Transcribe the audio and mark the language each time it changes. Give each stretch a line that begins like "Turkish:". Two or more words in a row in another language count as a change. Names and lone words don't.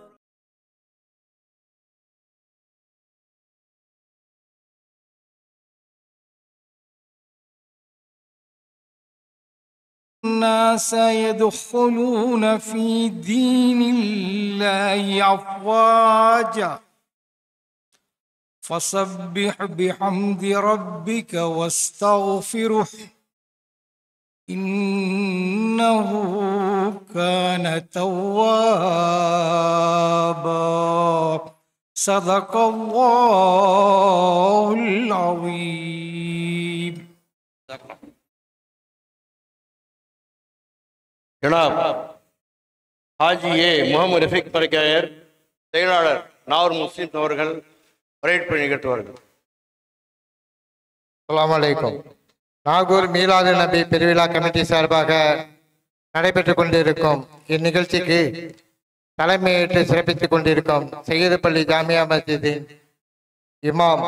Arabic: الناس يدخلون في دين الله أفواجا فسبح بحمد ربك واستغفره إنه كان توابا صدق الله العظيم.
Tamil: ஜனாப் ஹாஜி ஏ முகமது ரஃபீக் பரக்காயர் செயலாளர் நாகூர் முஸ்லிம் அவர்கள் வரவேற்பு நிகழ்த்துவார்கள்.
Arabic: السلام عليكم.
Tamil: நாகூர்
Arabic: ميلاد النبي
Tamil: பெருவிழா கமிட்டி சார்பாக நடைபெற்றுக் கொண்டிருக்கும் இந்நிகழ்ச்சிக்கு தலைமையேற்று சிறப்பித்துக் கொண்டிருக்கும் செய்யதுப்பள்ளி ஜாமியா மஸ்ஜிதின் இமாம்